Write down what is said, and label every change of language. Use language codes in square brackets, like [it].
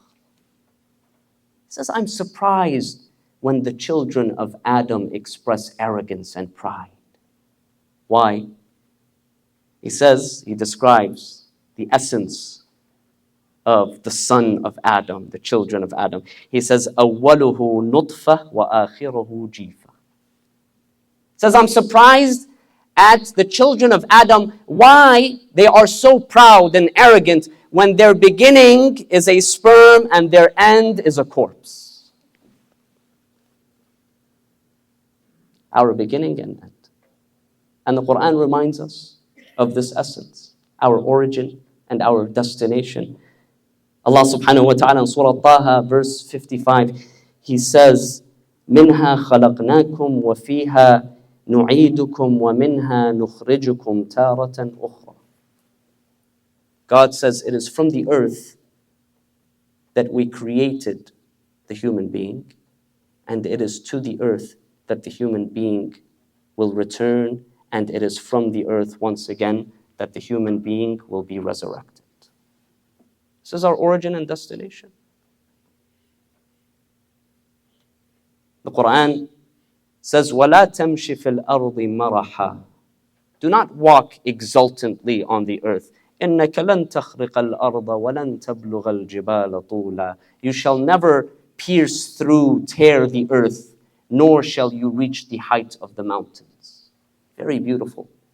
[en] He says, I'm surprised when the children of Adam express arrogance and pride. Why? He says, he describes the essence of the son of Adam, the children of Adam. He says, [ar] أَوَّلُهُ نُطْفَةٌ وَآخِرُهُ جِيفَةٌ. [en] He says, I'm surprised at the children of Adam, why they are so proud and arrogant when their beginning is a sperm and their end is a corpse. Our beginning and end. And the Quran reminds us of this essence, our origin and our destination. Allah subhanahu wa ta'ala in Surah Taha, verse 55, He says, [ar] مِنْهَا خَلَقْنَاكُمْ وَفِيهَا نُعِيدُكُمْ وَمِنْهَا نُخْرِجُكُمْ تَارَةً أُخْرَى. [en] God says it is from the earth that we created the human being, and it is to the earth that the human being will return, and it is from the earth once again that the human being will be resurrected. This is our origin and destination. The Quran says, [ar] وَلَا تَمْشِ فِي الْأَرْضِ مَرَحًا. [en] Do not walk exultantly on the earth. [ar] إِنَّكَ لَن تَخْرِقَ الْأَرْضَ وَلَن تَبْلُغَ الْجِبَالَ طُولًا. [en] You shall never pierce through, tear the earth, nor shall you reach the height of the mountains. Very beautiful.